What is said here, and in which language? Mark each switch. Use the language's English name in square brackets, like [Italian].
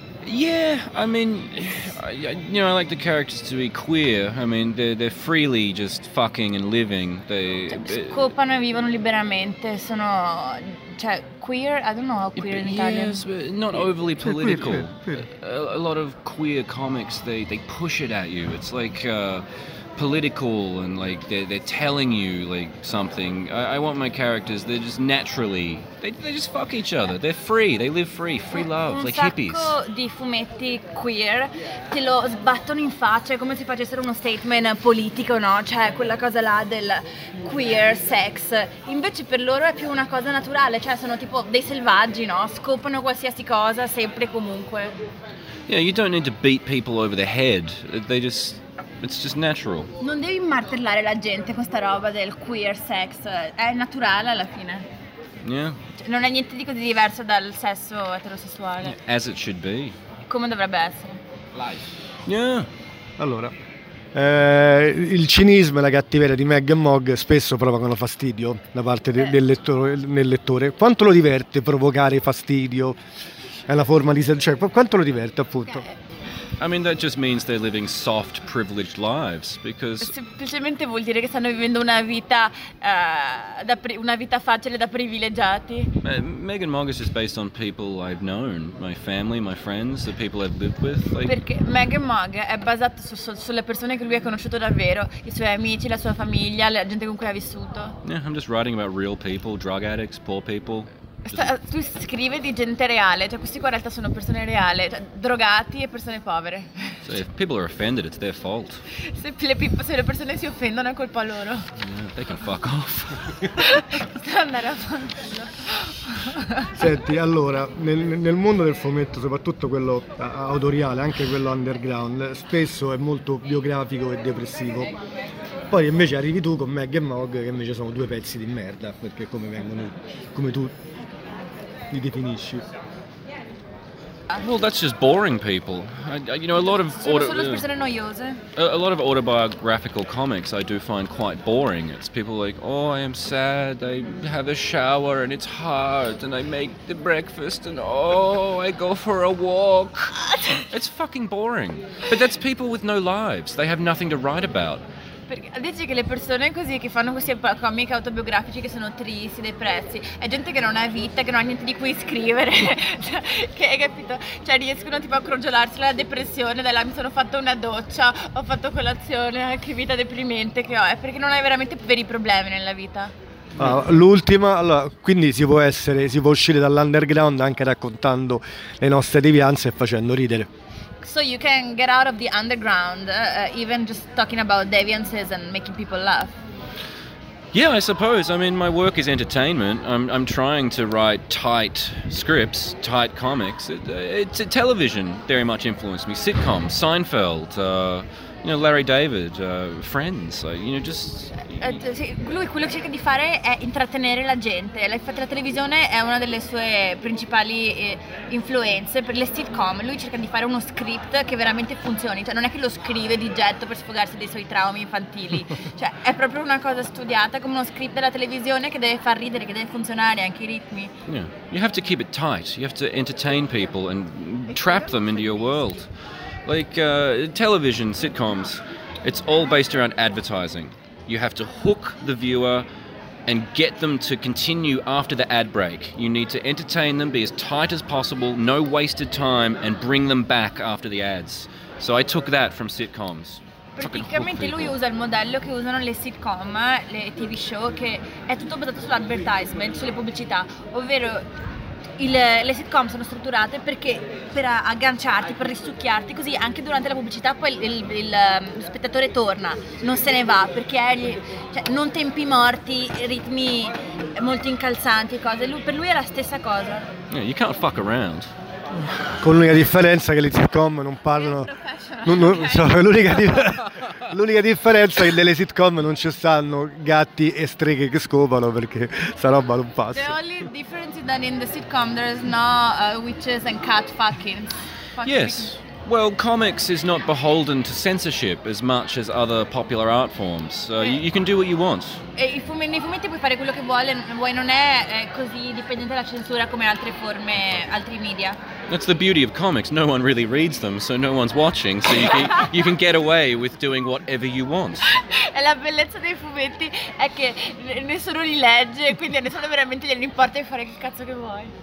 [English] Yeah, I mean, I like the characters to be queer. I mean, they're freely just fucking and living. They [Italian] scopano e vivono liberamente. Sono, cioè, queer. [English] I don't know how queer in Italian. Yes, but not overly political. A lot of queer comics, they push it at you. It's like political, and like they're telling you like something. I want my characters, they're just naturally, they just fuck each other, they're free, they live free love, [Italian] un [English] like hippies. [Italian] Un sacco di fumetti queer te lo sbattono in faccia, come se facessero uno statement politico, no? Cioè quella cosa là del queer sex, invece per loro è più una cosa naturale, cioè sono tipo dei selvaggi, no? Scopano qualsiasi cosa sempre e comunque. [English] Yeah, you don't need to beat people over the head, they just, it's just natural. [Italian] Non devi martellare la gente con sta roba del queer sex, è naturale alla fine. [English] Yeah. [Italian] Cioè, non è niente di così diverso dal sesso eterosessuale. [English] Yeah, as it should be. [Italian] Come dovrebbe essere. [English] Life. Yeah. [Italian] Allora, il cinismo e la cattiveria di Meg e Mog spesso provocano fastidio da parte del lettore. Quanto lo diverte provocare fastidio? È la forma di... cioè, quanto lo diverte, appunto? [English] Okay. I mean, that just means they're living soft, privileged lives, because... [Italian] Semplicemente vuol dire che stanno vivendo una vita una vita facile da privilegiati. [English] Meg and Mog is just based on people I've known, my family, my friends, the people I've lived with. Like... [Italian] Perché Meg and Mog è basato sulle persone che lui ha conosciuto davvero, i suoi amici, la sua famiglia, la gente con cui ha vissuto. [English] Yeah, I'm just writing about real people, drug addicts, poor people. [Italian] Tu scrivi di gente reale, cioè questi qua in realtà sono persone reali, cioè drogati e persone povere. [English] So if people are offended, it's their fault. [Italian] Se le persone si offendono è colpa loro. [English] Yeah, they can fuck off. [Italian] Andare a fanculo. Senti, allora, nel mondo del fumetto, soprattutto quello autoriale, anche quello underground, spesso è molto biografico e depressivo. Poi invece arrivi tu con Meg e Mog, che invece sono due pezzi di merda, perché come vengono, come tu li definisci? [English] Well, that's just boring people. You know, a lot of a lot of autobiographical comics I do find quite boring. It's people like, oh, I am sad. I have a shower and it's hard, and I make the breakfast, and oh, I go for a walk. It's fucking boring. But that's people with no lives. They have nothing to write about. [Italian] Dici che le persone così che fanno questi comic autobiografici che sono tristi, depressi, è gente che non ha vita, che non ha niente di cui scrivere, che hai capito? Cioè riescono tipo a crogiolarsi la depressione, dai, là, mi sono fatto una doccia, ho fatto colazione, che vita deprimente che ho, è perché non hai veramente veri problemi nella vita. L'ultima, allora, quindi si può uscire dall'underground anche raccontando le nostre devianze e facendo ridere. [English] So you can get out of the underground, even just talking about deviances and making people laugh. Yeah, I suppose. I mean, my work is entertainment. I'm trying to write tight scripts, tight comics. It's television very much influenced me. Sitcoms, Seinfeld, you know, Larry David, Friends, like, you know, just... [Italian] lui quello che cerca di fare è intrattenere la gente. Infatti la televisione è una delle sue principali influenze per le sitcom. Lui cerca di fare uno script che veramente funzioni, cioè non è che lo scrive di getto per sfogarsi dei suoi traumi infantili, cioè è proprio una cosa studiata come uno script della televisione che deve far ridere, che deve funzionare anche i ritmi. [English] Yeah, you have to keep it tight, you have to entertain people and trap them into your world. Like television, sitcoms, it's all based around advertising. You have to hook the viewer and get them to continue after the ad break. You need to entertain them, be as tight as possible, no wasted time, and bring them back after the ads. So I took that from sitcoms. [Italian] Praticamente lui usa il modello che usano le sitcom, le TV show, che è tutto basato sull'advertisement, sulle pubblicità, ovvero... Le sitcom sono strutturate perché per agganciarti, per risucchiarti, così anche durante la pubblicità poi lo spettatore torna, non se ne va, perché è, cioè, non tempi morti, ritmi molto incalzanti e cose. Per lui è la stessa cosa. [English] Yeah, you can't fuck around. [Italian] Con l'unica differenza che le sitcom non parlano. L'unica differenza è che nelle sitcom non ci stanno gatti e streghe che scopano, perché sta roba non passa. [English] The only difference is that in the sitcom there is no witches and cat fucking. Yes. Fucking. Well, comics is not beholden to censorship as much as other popular art forms. You can do what you want. [Italian] E nei fumetti puoi fare quello che vuoi, non è così dipendente dalla censura come altre forme, altri media. [English] That's the beauty of comics. No one really reads them, so no one's watching. So you can get away with doing whatever you want. [Italian] E la bellezza dei fumetti è che nessuno li legge, quindi a nessuno veramente gliene importa di fare che cazzo che vuoi.